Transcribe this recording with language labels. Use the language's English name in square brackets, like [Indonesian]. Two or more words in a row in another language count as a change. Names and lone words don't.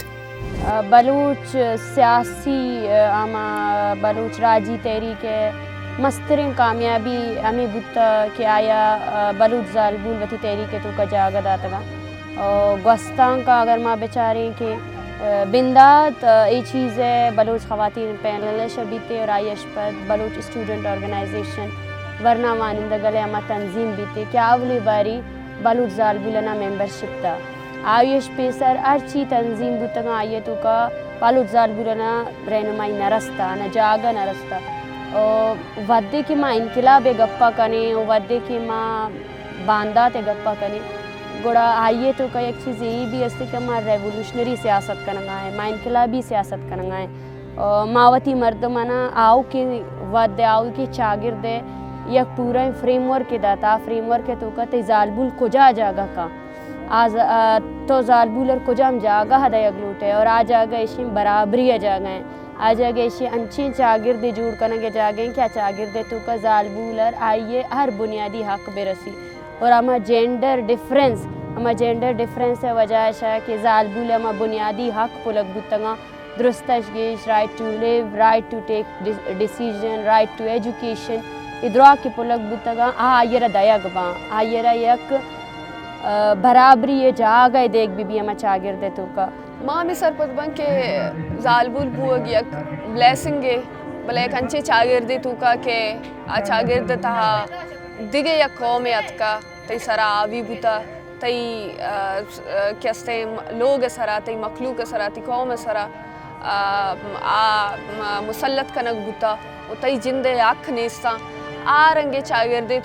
[Baluchi] بلوچ سیاسی اما بلوچ راجی تحریک مسترین کامیابی ہمیں بتا کہ آیا بلوچ زالبول وتی تحریک تو کا جاگہ داتگا گوستان کا اگر ماں بیچاریں کہ بندات یہ چیز ہے بلوچ خواتین پینل شبیتے اور آئیش پر بلوچ اسٹوڈنٹ آرگنائزیشن ورنہ مانندہ گلے اما تنظیم بیتے کیا اولی باری بلوچ زالبولنا ممبرشپ تا آئیش پیسر ارچی تنظیم بتگا آئیے تو کا بلوچ زالبولنا رہنمائی نرستا نہ جاگہ نرستا ودے کی ماں انقلاب گپا کنے ودے کی ماں باندات گپا کنے گوڑا آئیے تو کا [Urdu] ایک چیز یہی بھی ہے کہ ماں ریولوشنری سیاست کرنا ہے [Baluchi] ماں انقلابی سیاست کرنا ہے ماوتی مردمانہ آؤ کے ود آؤ کے چاگرد یک پورا فریم ورک داتا فریم ورک تو کا تی زالبول کجا جاگا کا تو زالبولر کجام جاگا ہدا یگلوٹے اور آ جاگا ایشی برابری جاگا ہیں آ جاگا ایشی انچین چاگرد جوڑ کنگے جاگیں کیا چاگرد تو کا زالبولر آئیے ہر بنیادی حق برسی اور اما [English] gender difference [Baluchi] اما [English] gender difference [Baluchi] وجہ ہے کہ زالبول اما بنیادی حق پلک بتگا درستش گیش [English] right to live right to take decision right to education [Baluchi] ادرا کی پلک بتگا آئیر دیگ باں آئیر یک برابری یہ جاگہ دیکھ بھی اما چاگردے تو کا ماں میں سرپت بن کے زالبول بوگ یک بلیسنگ بلے ایک انچے چاگردے تو کا کہ آ چاگرد تہا دیگے یک قومیت کا تی سرا آوی بوتا تی کستے لوگ سرا تی مخلوق سرا تی قوم سرا مسلط کنک بوتا و تی جندے آکھ نیستا آرنگے چاگردے